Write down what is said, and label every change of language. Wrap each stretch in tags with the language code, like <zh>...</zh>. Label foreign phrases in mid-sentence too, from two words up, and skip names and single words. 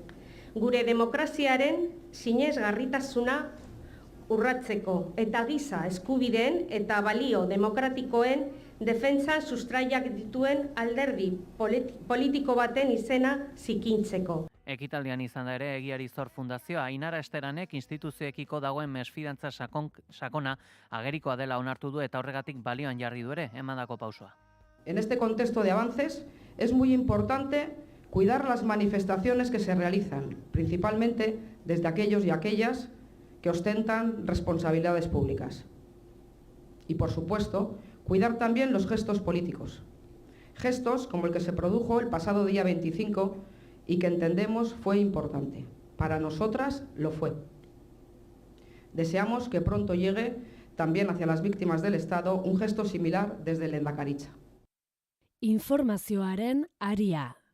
<eu>Gure demokraziaren sinesgarritasuna urratzeko eta giza eskubideen eta balio demokratikoen defentsan sustraiak dituen alderdi politiko baten izena zikintzeko. Ekitaldian izan da ere Egiari Zor Fundazioa, Ainara Esteranek instituzioekiko dagoen mesfidantza sakona agerikoa dela onartu du eta horregatik balioan jarri du ere, emandako pausua.</eu> <es>En este contexto de avances es muy importante cuidar las manifestaciones que se realizan, principalmente desde aquellos y aquellas que ostentan responsabilidades públicas. Y por supuesto, cuidar también los gestos políticos. Gestos como el que se produjo el pasado día 25 y que entendemos fue importante. Para nosotras lo fue. Deseamos que pronto llegue también hacia las víctimas del Estado un gesto similar desde Lehendakaritza.</es> <eu>Informazioaren aria.</eu>